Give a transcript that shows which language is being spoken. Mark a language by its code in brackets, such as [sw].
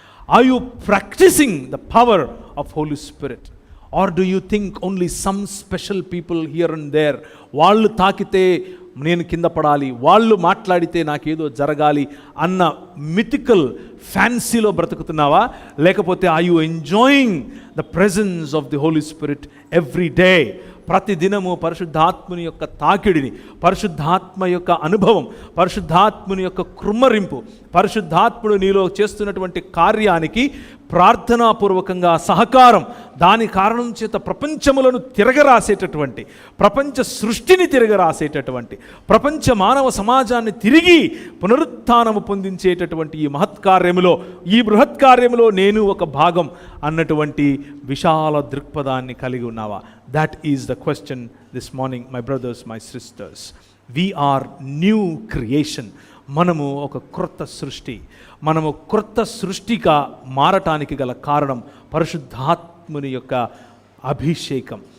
[en] Are you practicing the power of Holy Spirit? Or do you think only some special people here and there, [te] వాళ్ళు తాకితే నేను కింద పడాలి, వాళ్ళు మాట్లాడితే నాకేదో జరగాలి అన్న మిథికల్ ఫ్యాన్సీలో బ్రతుకుతున్నావా? లేకపోతే [en] are you enjoying the presence of the Holy Spirit every day? [te] ప్రతిదినము పరిశుద్ధాత్ముని యొక్క తాకిడిని, పరిశుద్ధాత్మ యొక్క అనుభవం, పరిశుద్ధాత్ముని యొక్క కృమ్మరింపు, పరిశుద్ధాత్ముడు నీలో చేస్తున్నటువంటి కార్యానికి ప్రార్థనాపూర్వకంగా సహకారం, దాని కారణం చేత ప్రపంచములను తిరగరాసేటటువంటి, ప్రపంచ సృష్టిని తిరగరాసేటటువంటి, ప్రపంచ మానవ సమాజాన్ని తిరిగి పునరుత్థానము పొందించేటటువంటి ఈ మహత్కార్యములో, ఈ బృహత్కార్యములో నేను ఒక భాగం అన్నటువంటి విశాల దృక్పథాన్ని కలిగి ఉన్నావా? [en] That is the question this morning, my brothers, my sisters. We are new creation. [te] మనము ఒక క్రొత్త సృష్టి. మనము క్రొత్త సృష్టిగా మారటానికి గల కారణం పరిశుద్ధాత్ముని యొక్క అభిషేకం.